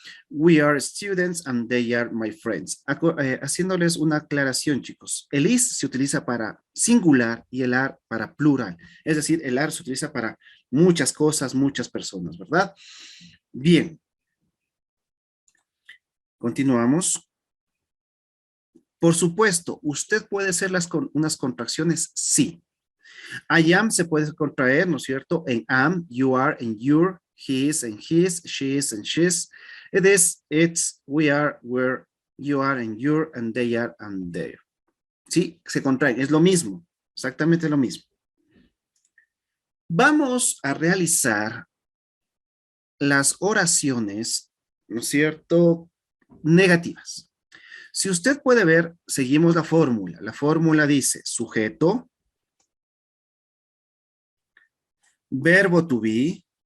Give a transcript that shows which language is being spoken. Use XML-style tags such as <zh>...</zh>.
<en>We are students and they are my friends.</en> <es>Haciéndoles una aclaración, chicos. El is se utiliza para singular y el are para plural. Es decir, el are se utiliza para muchas cosas, muchas personas, ¿verdad? Bien. Continuamos. Por supuesto, ¿usted puede hacer unas contracciones? Sí. I am se puede contraer, ¿no es cierto?</es> <en>En am, you are, en your, he is, en his, she is, en she's. It is, it's, we are, we're, you are, and you're, and they are, and they're.</en> <es>Sí, se contraen, es lo mismo, exactamente lo mismo. Vamos a realizar las oraciones, ¿no es cierto?, negativas. Si usted puede ver, seguimos la fórmula. La fórmula dice sujeto, verbo to be.</es>